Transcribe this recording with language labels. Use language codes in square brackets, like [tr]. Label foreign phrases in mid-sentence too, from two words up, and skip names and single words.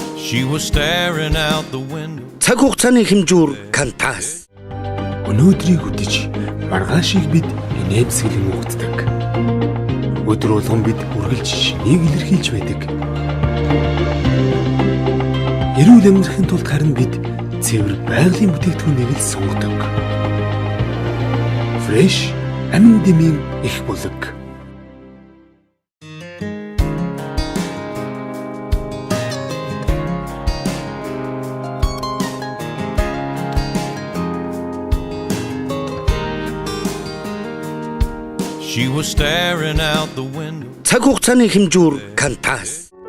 [en] She was staring out the window. [mn] Цаг хугацааны хэмжүүр Кантас. Өнөөдрийг үдэж маргаашийг бид инээмсэглэн угтдаг. Өдөр болгон бид үргэлж шинийг илэрхийлж байдаг. Эрүүл амьдрахын тулд харин бид цэвэр байгалийн бүтээгдэхүүнийг л сонгодог. Fresh амин дэмийн их булаг. [en] She was staring out the window. [mn] Цаг хугацааны хэмжүүр Кантас.